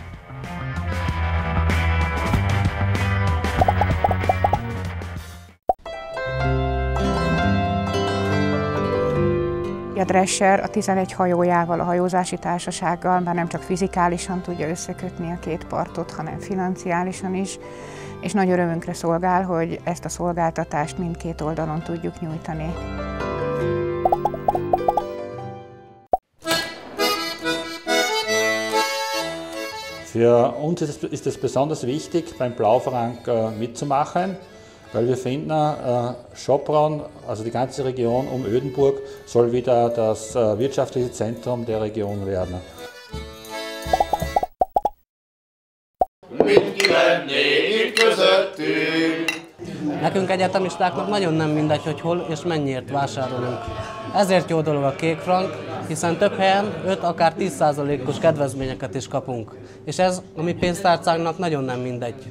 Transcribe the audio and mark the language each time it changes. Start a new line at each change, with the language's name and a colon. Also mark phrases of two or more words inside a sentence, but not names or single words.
Hungarian: A Drescher a 11 hajójával, a hajózási társasággal már nem csak fizikálisan tudja összekötni a 2 partot, hanem financiálisan is, és nagy örömünkre szolgál, hogy ezt a szolgáltatást mindkét oldalon tudjuk nyújtani.
German: Für uns ist es besonders wichtig, beim Blaufrank mitzumachen, weil wir finden, Sopron, also die ganze Region um Ödenburg, soll wieder das wirtschaftliche Zentrum der Region werden.
Hungarian: Mit kivenné itt közöttünk? Nekünk egyetemistáknak nagyon nem mindegy, hogy hol és mennyiért vásárolunk. Ezért jó dolog a kék frank, hiszen több helyen 5, akár 10%-os kedvezményeket is kapunk. És ez a mi pénztárcánknak nagyon nem mindegy.